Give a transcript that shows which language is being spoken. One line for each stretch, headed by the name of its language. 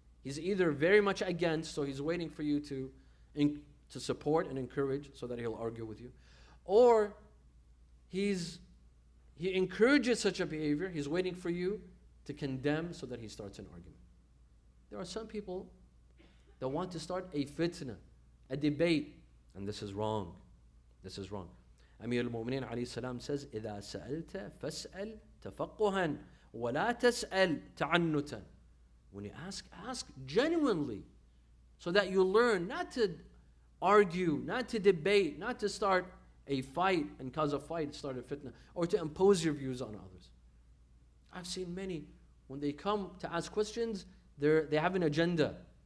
English: He's either very much against, so he's waiting for you to support and encourage so that he'll argue with you. Or he encourages such a behavior, he's waiting for you to condemn so that he starts an argument. There are some people that want to start a fitna, a debate, and this is wrong. This is wrong. Amir al-Mu'mineen alayhi salam says,
Arabic: إِذَا سَأَلْتَ فَاسْأَلْ تَفَقُّهًا وَلَا تَسْأَلْ تَعَنُّتًا.
English: When you ask genuinely, so that you learn not to argue, not to debate, not to start a fight and cause a fight, start a fitna, or to impose your views on others. I've seen many, when they come to ask questions, they have an agenda.